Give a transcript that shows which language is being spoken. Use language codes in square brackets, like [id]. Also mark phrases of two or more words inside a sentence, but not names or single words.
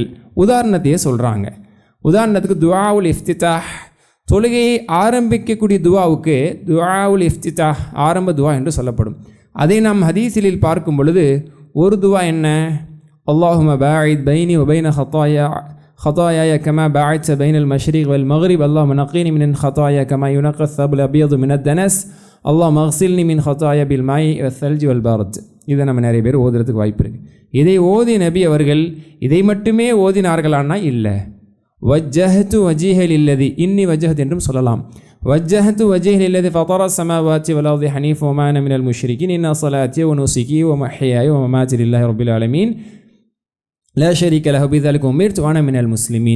[ta] உதாரணத்தையே சொல்கிறாங்க. உதாரணத்துக்கு [ar] دعاء الاستفتاح, [ta] தொழுகையை ஆரம்பிக்கக்கூடிய துஆவுக்கு [ar] دعاء الاستفتاح [ta] ஆரம்ப துஆ என்று சொல்லப்படும். அதை நாம் ஹதீஸில் பார்க்கும் பொழுது ஒரு துஆ என்ன, [ar] اللهم باعد بيني و بين خطاياي كما باعدت بين المشرق والمغرب اللهم نقني من الخطايا كما ينقى الثوب الابيض من الدنس اللهم اغسلني من خطايا بالماء والثلج والبرد. [ta] இதை நம்ம நிறைய பேர் ஓதுறதுக்கு வாய்ப்பு இருக்குது. இதை ஓதி நபி அவர்கள் இதை மட்டுமே ஓதினார்களானா இல்லை. [ar] وجهت وجهي للذي، إني وجهت [ta] என்றும் சொல்லலாம். [ar] وجهت وجهي للذي فطر السماوات والأرض حنيفا و ما أنا من المشركين إن صلاتي و نسكي و محياي و مماتي لله رب العالمين لا شريك له بذلك أمرت و أنا من المسلمين.